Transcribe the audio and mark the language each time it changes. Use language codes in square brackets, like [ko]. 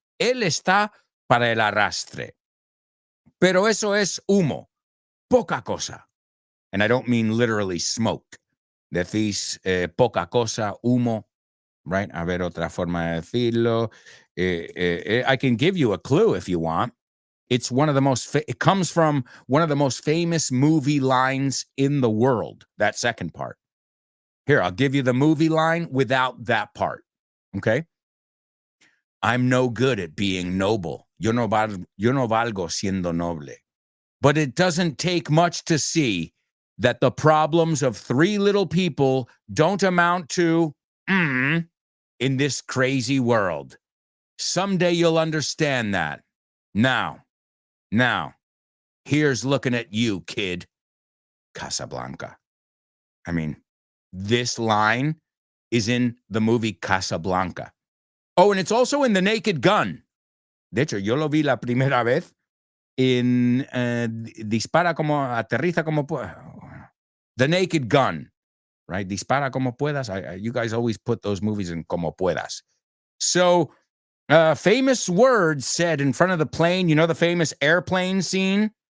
[es] Él está para el arrastre. Pero eso es humo, poca cosa. [en] And I don't mean literally smoke. [es] Decís poca cosa, humo, right? A ver, otra forma de decirlo. [en] I can give you a clue if you want. It's one of the most, it comes from one of the most famous movie lines in the world, that second part. Here, I'll give you the movie line without that part, okay? I'm no good at being noble. [es] Yo no valgo siendo noble. [en] But it doesn't take much to see that the problems of three little people don't amount to in this crazy world. Someday you'll understand that. Now, here's looking at you, kid. Casablanca. I mean, this line is in the movie Casablanca. Oh, and it's also in The Naked Gun. [es] De hecho, yo lo vi la primera vez en Dispara como, aterriza como The Naked Gun, right? [en] Dispara como puedas. You guys always put those movies in como puedas. So, famous words said in front of the plane, you know the famous airplane scene?